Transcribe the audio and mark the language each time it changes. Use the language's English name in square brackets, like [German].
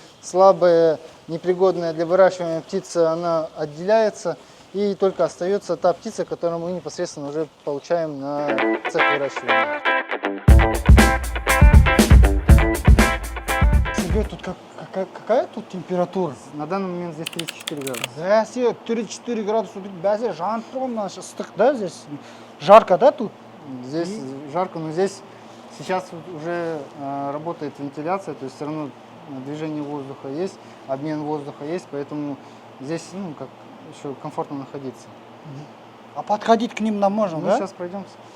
[Russian] Слабая, непригодная для выращивания птица, она отделяется. И только остается та птица, которую мы непосредственно уже получаем на цех выращивания. Тебе тут какая тут температура? На данный момент здесь 34 градуса. [Kazakh] Бәсе 34 градус, бәсе жанып тұрған мына ыстық, да, [Russian] здесь жарко, да, тут? Здесь жарко, но здесь сейчас уже работает вентиляция, то есть все равно движение воздуха есть, обмен воздуха есть, поэтому здесь как еще комфортно находиться. А подходить к ним нам можно, Мы да? сейчас пройдемся.